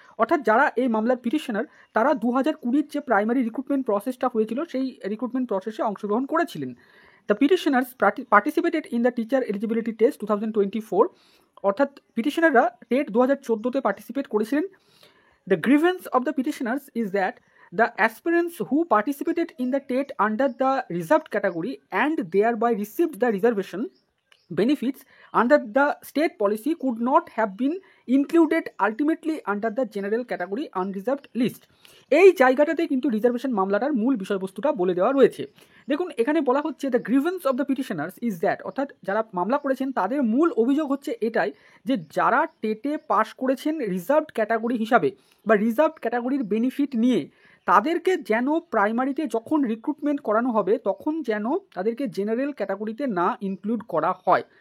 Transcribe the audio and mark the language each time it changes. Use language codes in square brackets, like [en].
[bn] অর্থাৎ যারা এই মামলার পিটিশনার তারা 2020 যে প্রাইমারি রিক্রুটমেন্ট প্রসেসটা হয়েছিল সেই রিক্রুটমেন্ট প্রসেসে অংশগ্রহণ করেছিলেন। [en] the petitioners participated in the teacher eligibility test 2024, [bn] অর্থাৎ পিটিশনাররা টেট 2014-তে পার্টিসিপেট করেছিলেন। [en] The grievance of the petitioners is that the aspirants who participated in the TET under the reserved category and thereby received the reservation benefits under the state policy could not have been included ultimately under the general category unreserved list. [bn] এই জায়গাটাতে কিন্তু reservation মামলাটার মূল বিষয়বস্তুটা বলে দেওয়া রয়েছে। দেখুন, এখানে বলা হচ্ছে [en] the grievance of the petitioners is that, [bn] অর্থাৎ যারা মামলা করেছেন তাদের মূল অভিযোগ হচ্ছে এটাই যে যারা টেটে পাশ করেছেন রিজার্ভড ক্যাটাগরি হিসাবে বা রিজার্ভড ক্যাটাগরির বেনিফিট নিয়ে, তাদেরকে যেন প্রাইমারিতে যখন রিক্রুটমেন্ট করানো হবে তখন যেন তাদেরকে জেনারেল ক্যাটাগরিতে না ইনক্লুড করা হয়।